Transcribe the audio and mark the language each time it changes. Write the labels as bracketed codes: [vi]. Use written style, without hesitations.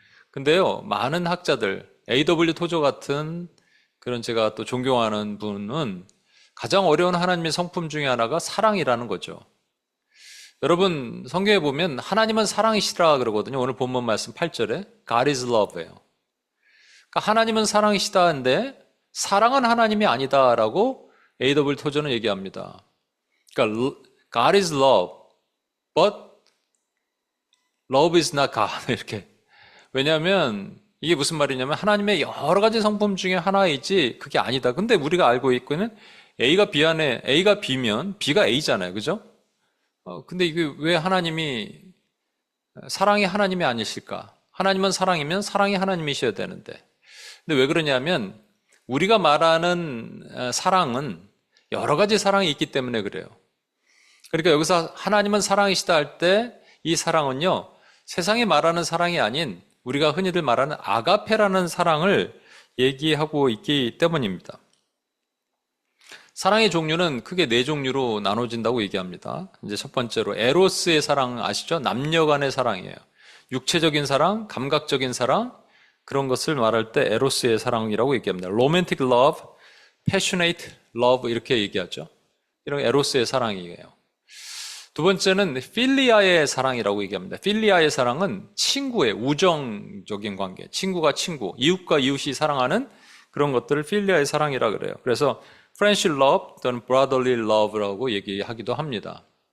[ko] 근데요, 많은 학자들, A.W. 토저 같은 그런 제가 또 존경하는 분은 가장 어려운 하나님의 성품 중에 하나가 사랑이라는 거죠. 여러분, 성경에 보면 하나님은 사랑이시라 그러거든요. 오늘 본문 말씀 8절에 [en] God is love [ko] 예요. 그러니까 하나님은 사랑이시다는데 사랑은 하나님이 아니다라고 A.W. 토저는 얘기합니다. 그러니까 [en] God is love, but love is not God [ko] 이렇게. 왜냐하면 이게 무슨 말이냐면 하나님의 여러 가지 성품 중에 하나이지 그게 아니다. 근데 우리가 알고 있고는 A가 B 안에 A가 B면 B가 A잖아요, 그죠? 근데 이게 왜 하나님이 사랑이 하나님이 아니실까? 하나님은 사랑이면 사랑이 하나님이셔야 되는데. 근데 왜 그러냐면 우리가 말하는 사랑은 여러 가지 사랑이 있기 때문에 그래요. 그러니까 여기서 하나님은 사랑이시다 할 때 이 사랑은요, 세상이 말하는 사랑이 아닌 우리가 흔히들 말하는 아가페라는 사랑을 얘기하고 있기 때문입니다. 사랑의 종류는 크게 4종류로 나눠진다고 얘기합니다. 이제 첫 번째로 에로스의 사랑 아시죠? 남녀 간의 사랑이에요. 육체적인 사랑, 감각적인 사랑, 그런 것을 말할 때 에로스의 사랑이라고 얘기합니다. [en] romantic love, passionate love [ko] 이렇게 얘기하죠. 이런 에로스의 사랑이에요. 두 번째는 필리아의 사랑이라고 얘기합니다. 필리아의 사랑은 친구의 우정적인 관계, 친구가 친구, 이웃과 이웃이 사랑하는 그런 것들을 필리아의 사랑이라 그래요. 그래서 [en] friendship love [ko] 또는 [en] brotherly love [ko] 라고 얘기하기도 합니다.